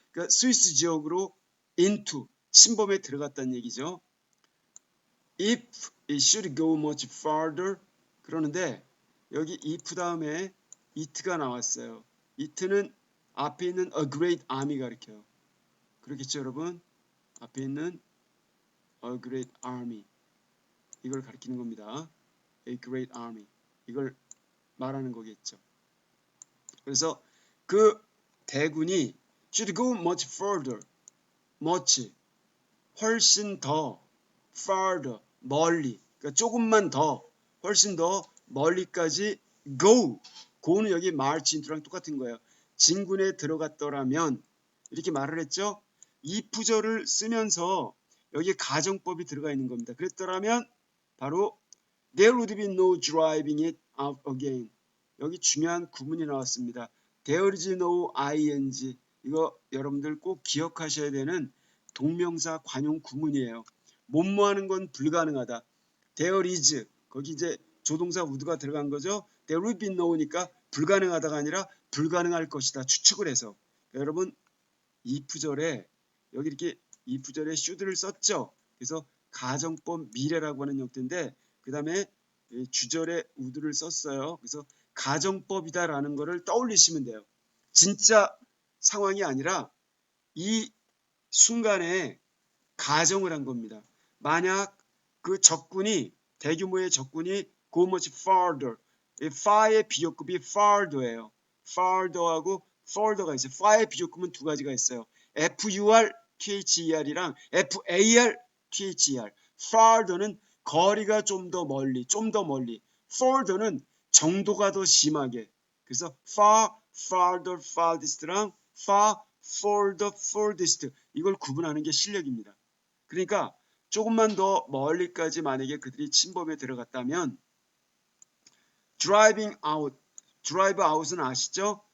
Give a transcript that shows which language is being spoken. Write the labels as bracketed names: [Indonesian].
[Korean] 그러니까 스위스 지역으로 into, 침범에 들어갔다는 얘기죠. [English] If it should go much farther, [Korean] 그러는데 여기 if 다음에 it가 나왔어요. it는 앞에 있는 a great army 가리켜요. 그렇겠죠, 여러분? 앞에 있는 a great army, 이걸 가리키는 겁니다. A great army, 이걸 말하는 거겠죠. 그래서 그 대군이 [English] should go much further, [Korean] much, 훨씬 더, farther, 멀리, 그러니까 조금만 더, 훨씬 더 멀리까지 go는 여기 march into랑 똑같은 거예요. 진군에 들어갔더라면, 이렇게 말을 했죠. 이 부절을 쓰면서 여기에 가정법이 들어가 있는 겁니다. 그랬더라면 바로 [English] there would be no driving it out again. [Korean] 여기 중요한 구문이 나왔습니다. [English] There is no ing. [Korean] 이거 여러분들 꼭 기억하셔야 되는 동명사 관용 구문이에요. 뭐뭐하는 건 불가능하다. There is, 거기 이제 조동사 would가 들어간 거죠. There would be no니까 불가능하다가 아니라 불가능할 것이다. 추측을 해서. 그러니까 여러분 if절에 여기 이렇게 if절에 should를 썼죠. 그래서 가정법 미래라고 하는 형태인데 그 다음에 주절에 would를 썼어요. 그래서 가정법이다라는 거를 떠올리시면 돼요. 진짜 상황이 아니라 이 순간에 가정을 한 겁니다. 만약 그 적군이, 대규모의 적군이 go much farther, far의 비교급이 farther예요. farther하고 further가 있어요. far의 비교급은 두 가지가 있어요. FUR-THER이랑 FAR-THER. farther는 거리가 좀 더 멀리, further는 정도가 더 심하게. 그래서 far, farther, farthest랑 far, further, furthest, 이걸 구분하는 게 실력입니다. 그러니까 조금만 더 멀리까지 만약에 그들이 침범에 들어갔다면 driving out은 아시죠?